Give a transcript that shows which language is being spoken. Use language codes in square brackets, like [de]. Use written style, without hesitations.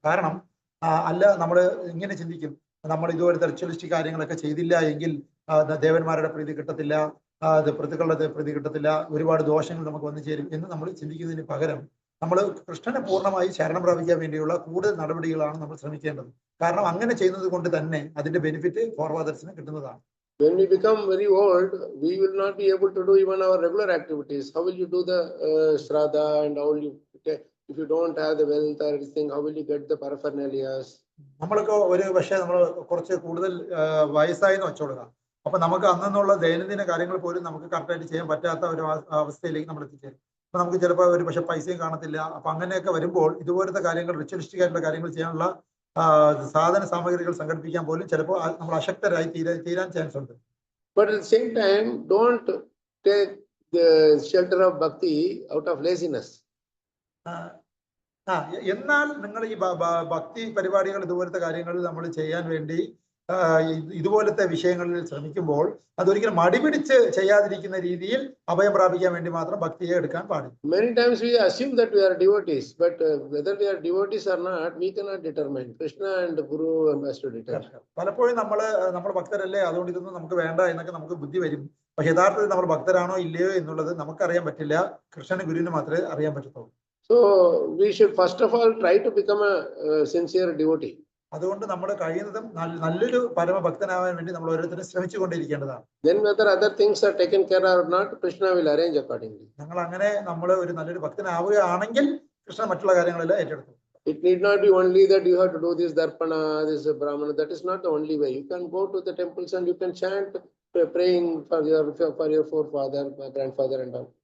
[ml] കാരണം അല്ല, നമ്മൾ ഇങ്ങനെ ചിന്തിക്കും, നമ്മൾ ഇതുപോലത്തെ റിച്വലിസ്റ്റിക് കാര്യങ്ങളൊക്കെ ചെയ്തില്ല എങ്കിൽ ദേവന്മാരുടെ പ്രീതി കിട്ടത്തില്ല, പ്രതികളുടെ പ്രീതി കിട്ടത്തില്ല, ഒരുപാട് ദോഷങ്ങൾ നമുക്ക് വന്നു ചേരും എന്ന് നമ്മൾ ചിന്തിക്കുന്നതിന് പകരം നമ്മൾ കൃഷ്ണനെ പൂർണ്ണമായി ശരണം പ്രാപിക്കാൻ വേണ്ടിയുള്ള കൂടുതൽ നടപടികളാണ് നമ്മൾ ശ്രമിക്കേണ്ടത്. കാരണം അങ്ങനെ ചെയ്യുന്നത് കൊണ്ട് തന്നെ അതിന്റെ ബെനിഫിറ്റ് ഫോർവാദേഴ്സിന് കിട്ടുന്നതാണ്. [en] When we become very old, we will not be able to do even our regular activities. How will you do the Shraddha, and how will you, if you don't have the wealth or anything, how will you get the paraphernalias? [ml] നമ്മളൊക്കെ ഒരു പക്ഷേ നമ്മൾ കുറച്ച് കൂടുതൽ വയസ്സായി എന്ന് വെച്ചോടുക. അപ്പൊ നമുക്ക് അന്നുള്ള ദൈനംദിന കാര്യങ്ങൾ പോലും നമുക്ക് കറക്റ്റായിട്ട് ചെയ്യാൻ പറ്റാത്ത ഒരു അവസ്ഥയിലേക്ക് നമ്മൾ എത്തിച്ചേരും. അപ്പൊ നമുക്ക് ചിലപ്പോൾ ഒരു പക്ഷെ പൈസയും കാണത്തില്ല. അപ്പൊ അങ്ങനെയൊക്കെ വരുമ്പോൾ ഇതുപോലത്തെ കാര്യങ്ങൾ, റിച്വലിസ്റ്റിക് ആയിട്ടുള്ള കാര്യങ്ങൾ ചെയ്യാനുള്ള സാധന സാമഗ്രികൾ സംഘടിപ്പിക്കാൻ പോലും ചിലപ്പോൾ നമ്മൾ അശക്തരായി തീരാൻ ചാൻസ് ഉണ്ട്. [en] But at the same time, don't take the shelter of bhakti out of laziness. [ml] എന്നാൽ നിങ്ങൾ ഈ ഭക്തി പരിപാടികൾ ഇതുപോലത്തെ കാര്യങ്ങൾ നമ്മൾ ചെയ്യാൻ വേണ്ടി ഇതുപോലത്തെ വിഷയങ്ങളിൽ ശ്രമിക്കുമ്പോൾ അതൊരിക്കലും മടിപിടിച്ച് ചെയ്യാതിരിക്കുന്ന രീതിയിൽ അഭയം പ്രാപിക്കാൻ വേണ്ടി മാത്രം ഭക്തിയെ എടുക്കാൻ പാടില്ല. [en] Many times we assume that we are devotees, but whether we are devotees or not, we cannot determine. Krishna and Guru has to determine. [ml] പലപ്പോഴും നമ്മൾ ഭക്തരല്ലേ, അതുകൊണ്ട് ഇതൊന്നും നമുക്ക് വേണ്ട എന്നൊക്കെ നമുക്ക് ബുദ്ധി വരും. പക്ഷെ യഥാർത്ഥത്തിൽ നമ്മൾ ഭക്തരാണോ ഇല്ലയോ എന്നുള്ളത് നമുക്കറിയാൻ പറ്റില്ല, കൃഷ്ണന് ഗുരുവിന് മാത്രമേ അറിയാൻ പറ്റത്തുള്ളൂ. [en] So we should first of all try to become a sincere devotee. [ml] അതുകൊണ്ട് നമ്മൾ കഴിയുന്നതും നല്ലൊരു പരമഭക്തനാവാൻ വേണ്ടി നമ്മൾ ഓരോരുത്തരും ശ്രമിച്ചുകൊണ്ടിരിക്കേണ്ടതാണ്. [en] Then whether other things are taken care of or not, Krishna will arrange accordingly. [ml] ഞങ്ങൾ അങ്ങനെ നമ്മൾ ഒരു നല്ലൊരു ഭക്തനാവുകയാണെങ്കിൽ കൃഷ്ണൻ മറ്റുള്ള കാര്യങ്ങളെല്ലാം ഏറ്റെടുക്കും. [en] It need not be only that you have to do this darpana, this brahmana. That is not the only way. You can go to the temples and you can chant, praying for your forefather, grandfather and all.